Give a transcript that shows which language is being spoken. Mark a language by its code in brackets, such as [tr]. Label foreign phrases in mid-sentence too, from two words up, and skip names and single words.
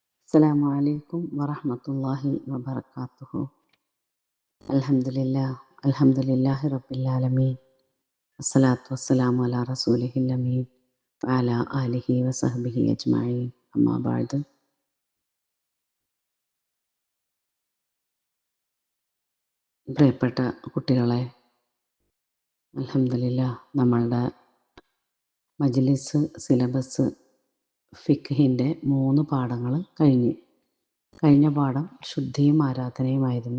[ar] السلام عليكم ورحمة الله وبركاته. الحمد لله رب العالمين. الصلاة والسلام على رسوله الأمين وعلى آله وصحبه أجمعين. أما بعد. [ml] പ്രിയപ്പെട്ട കുട്ടികളെ, [ar] الحمد لله [ml] നമ്മളുടെ മജ്ലിസ് സിലബസ് ഫിഖ്ഹിൻ്റെ 3 പാഠങ്ങൾ കഴിഞ്ഞ പാഠം ശുദ്ധിയും ആരാധനയുമായിരുന്നു.